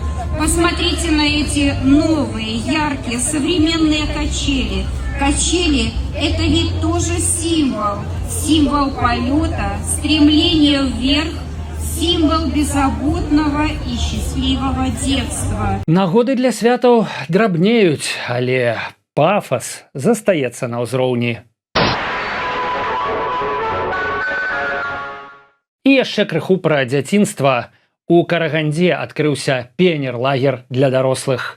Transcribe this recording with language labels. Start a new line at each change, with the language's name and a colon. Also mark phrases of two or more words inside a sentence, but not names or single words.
Russian: Посмотрите на эти новые, яркие, современные качели. Качели – это ведь тоже символ. Символ полета, стремления вверх, символ беззаботного и счастливого детства.
Belarusian: Нагоды для святаў драбнеюць, але пафас застаецца на ўзроўні. І яшчэ крыху пра дзяцінства. У Карагандзе адкрыўся піянер-лагер для дарослых.